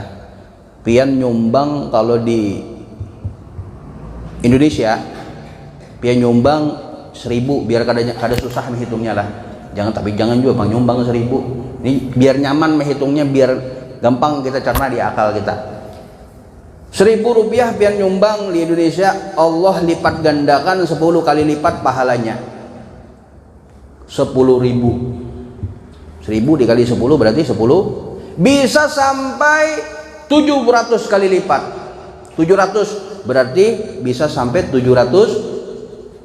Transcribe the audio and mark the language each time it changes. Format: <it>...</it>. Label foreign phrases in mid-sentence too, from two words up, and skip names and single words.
<bjn>Pian nyumbang kalau di Indonesia, pian nyumbang 1.000 biar kada susah menghitungnya lah.</bjn> <id>Jangan juga bang nyumbang 1.000. Ini biar nyaman menghitungnya, biar gampang kita cerna di akal kita.</id> <bjn>1.000 rupiah pian nyumbang di Indonesia, Allah lipat gandakan 10 kali lipat pahalanya.</bjn> <id>10.000. 1.000 dikali 10 berarti 10. Bisa sampai 700 kali lipat. 700 berarti bisa sampai 700.000.</id>